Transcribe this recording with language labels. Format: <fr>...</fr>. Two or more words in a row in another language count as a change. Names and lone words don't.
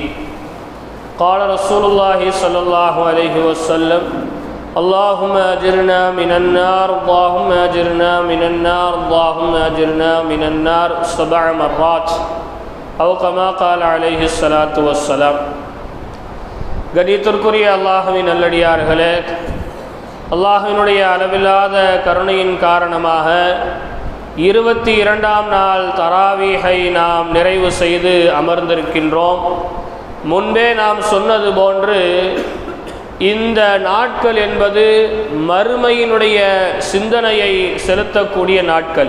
<ar>قال رسول الله صلى الله عليه وسلم: اللهم أجرنا من النار اللهم أجرنا من النار اللهم أجرنا من النار 7 مرات أو كما قال عليه الصلاة والسلام.</ar> <ta>கணித்திற்குரிய அல்லாஹ்வின் நல்லடியார்களே, அல்லாஹ்வினுடைய அளவில்லாத கருணையின் காரணமாக 22ஆம் நாள் தராவீஹை நாம் நிறைவு செய்து அமர்ந்திருக்கின்றோம். முன்பே நாம் சொன்னது போன்று இந்த நாட்கள் என்பது மறுமையினுடைய சிந்தனையை செலுத்தக்கூடிய நாட்கள்.</ta>